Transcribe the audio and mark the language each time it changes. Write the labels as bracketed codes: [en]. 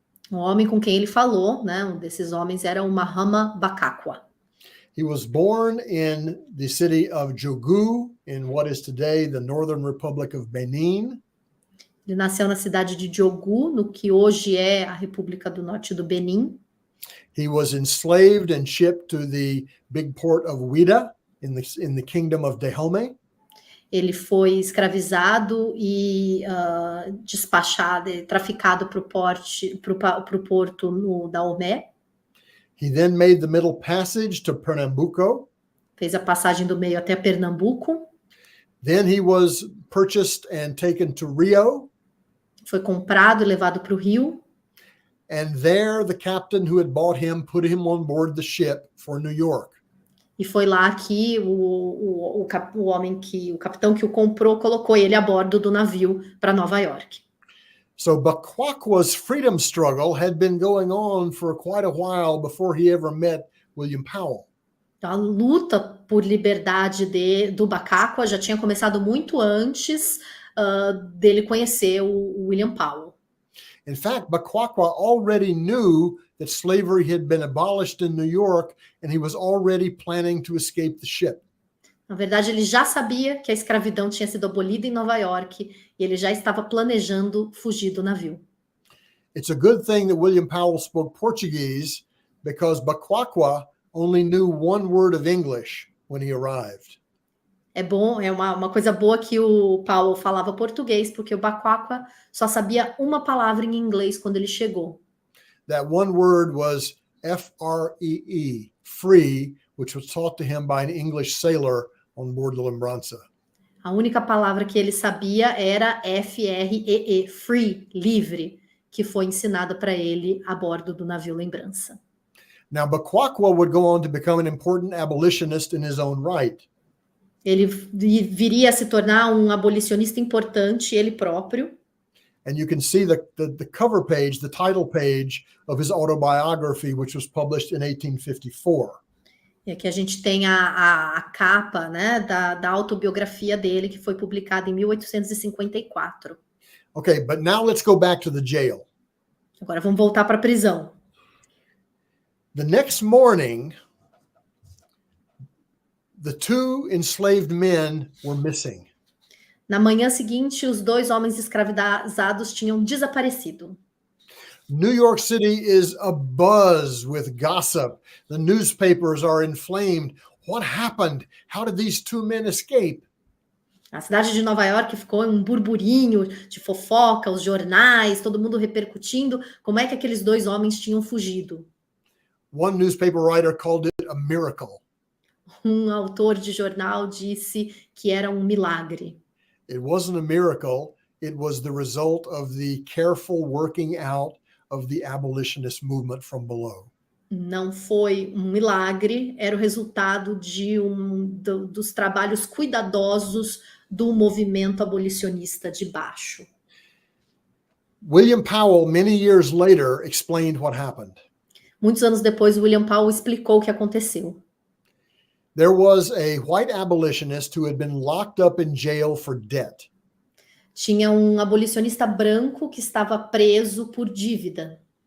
[pt] O homem com quem ele falou, né, um desses homens era o Mahama Bakakwa. [en] He was born in the city of Jogu, in what is today the Northern Republic of Benin. [pt] Ele nasceu na cidade de Diogu, no que hoje é a República do Norte do Benin. [en] He was enslaved and shipped to the big port of Ouidah in the kingdom of Dahomey. [pt] Ele foi escravizado e despachado, traficado para o porto no Dahomey. [en] He then made the middle passage to Pernambuco. [pt] Fez a passagem do meio até Pernambuco. [en] Then he was purchased and taken to Rio. [pt] Foi comprado e levado para o Rio. [en] And there the captain who had bought him put him on board the ship for New York. [pt] E foi lá que o capitão que o comprou colocou ele a bordo do navio para Nova York. [en] So Bakakwa's freedom struggle had been going on for quite a while before he ever met William Powell. [pt] A luta por liberdade do Bakakwa já tinha começado muito antes dele conhecer o William Powell. [en] In fact, Bakakwa already knew that slavery had been abolished in New York, and he was already planning to escape the ship. [pt] Na verdade, ele já sabia que a escravidão tinha sido abolida em Nova York e ele já estava planejando fugir do navio. [en] It's a good thing that William Powell spoke Portuguese because Bakakwa only knew 1 word of English when he arrived. [pt] É bom, é uma coisa boa que o Paulo falava português, porque o Bakakwa só sabia uma palavra em inglês quando ele chegou. [en] That 1 word was F-R-E-E, free, which was taught to him by an English sailor on board the Lembrança. [pt] A única palavra que ele sabia era F-R-E-E, free, livre, que foi ensinada para ele a bordo do navio Lembrança. [en] Now, Bakakwa would go on to become an important abolitionist in his own right. [pt] Ele viria a se tornar um abolicionista importante, ele próprio. [en] And you can see the cover page, the title page of his autobiography, which was published in 1854. [pt] E aqui a gente tem a capa, né, da autobiografia dele, que foi publicada em 1854. [en] Okay, but now let's go back to the jail. [pt] Agora vamos voltar para a prisão. [en] The next morning, the 2 enslaved men were missing. [pt] Na manhã seguinte, os 2 homens escravizados tinham desaparecido. [en] New York City is abuzz with gossip. The newspapers are inflamed. What happened? How did these 2 men escape? [pt] A cidade de Nova York ficou em um burburinho de fofoca, os jornais, todo mundo repercutindo como é que aqueles 2 homens tinham fugido. [en] One newspaper writer called it a miracle. [pt] Um autor de jornal disse que era um milagre. [en] It wasn't a miracle. It was the result of the careful working out of the abolitionist movement from below. [pt] Não foi um milagre, era o resultado dos trabalhos cuidadosos do movimento abolicionista de baixo. [en] William Powell, many years later, explained what happened. [pt] Muitos anos depois, William Powell explicou o que aconteceu. [en] There was a white abolitionist who had been locked up in jail for debt. [pt] Tinha um abolicionista branco que estava preso por dívida.